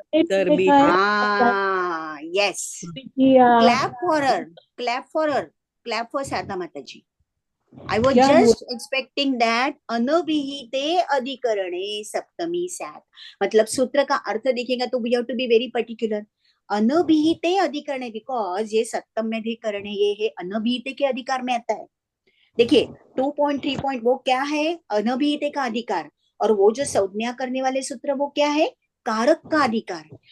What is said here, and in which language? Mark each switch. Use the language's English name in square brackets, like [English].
[English] Yes, clap for her, clap for her, clap for Sharada Mata ji. I was just expecting that [Sanskrit] अनभिहिते अधिकरणे सप्तमी स्यात्। [Hindi] मतलब सूत्र का अर्थ देखेगा तो [English] we have to be very particular। [Hindi] अनभिहिते अधिकरणे, because ये सप्तम अधिकरणे ये है अनभिहिते के अधिकार में आता है। देखिए 2.3 वो क्या है? अनभिहिते का अधिकार। और वो जो संज्ञा करने वाले सूत्र वो क्या है? कारक का अधिकार।